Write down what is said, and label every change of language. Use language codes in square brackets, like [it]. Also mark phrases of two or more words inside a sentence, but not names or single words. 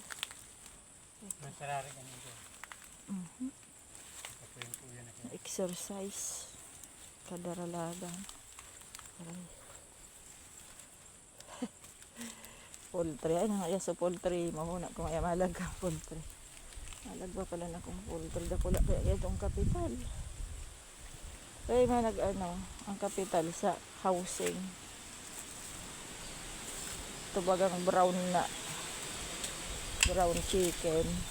[bik] Masarari ka nito. Exercise. Kadaralagan. Aray. Poultry. Ay, nga sa poultry. Mahuna ko nga malaga poultry. Malagwa pala na kung poultry. Dakula kaya itong kapital. Kaya man ang kapital sa housing. Ito bagang [en] brown chicken.